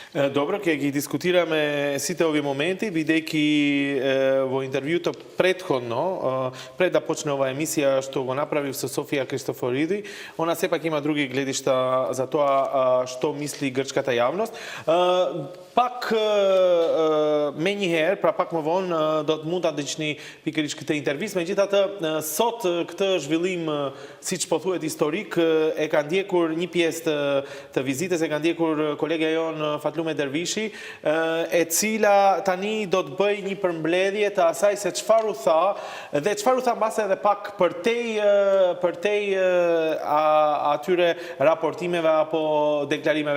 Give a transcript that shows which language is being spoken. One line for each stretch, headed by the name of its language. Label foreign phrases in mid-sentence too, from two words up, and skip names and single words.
Macedonian: Добро, ќе ги дискутираме сите ови моменти, бидејќи во интервјуто претходно, пред да почне ова емисија што го направив со Софија Кристофориду, она сепак има други гледишта за тоа што мисли грчката јавност.
Albanian: Пак менјиher, пак më vonë do të mund ta ndiqni pikërisht këtë intervistë. Megjithatë, sot këtë zhvillim, siç po thuhet historik, e ka ndjekur një pjesë të vizitës, e ka ndjekur kolegja jon Fatlume Dervishi, e cila tani do të bëj një përmbledhje të asaj se çfarë u tha dhe çfarë u tha mbase edhe pak përtej atyre raportimeve apo deklarimeve.